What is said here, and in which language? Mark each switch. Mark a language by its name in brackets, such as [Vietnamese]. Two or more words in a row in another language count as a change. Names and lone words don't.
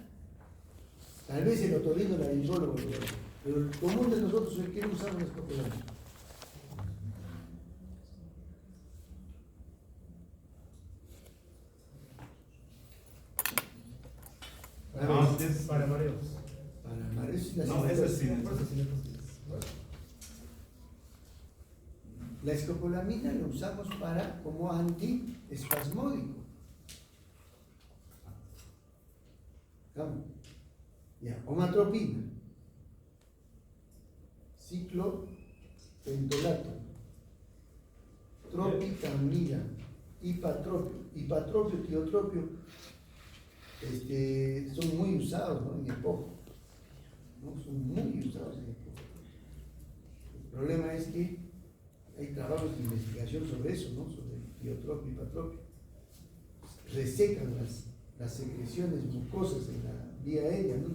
[Spanish] Tal vez el otorrinolaringólogo, pero el común de nosotros es que no usamos la escopolamina. Para mareos. Para mareos y la No, esa es Cinetosis. cinetosis. La escopolamina la usamos como antiespasmódico. ¿Cómo? Ya, omatropina, ciclopentolato, tropicamida, hipatropio, tiotropio, son muy usados, ¿no? En EPOC, ¿no? Son muy usados en EPOC. El problema es que hay trabajos de investigación sobre eso, ¿no? Sobre el tiotropio y hipatropio. Resecan las secreciones mucosas en la vía aérea, ¿no?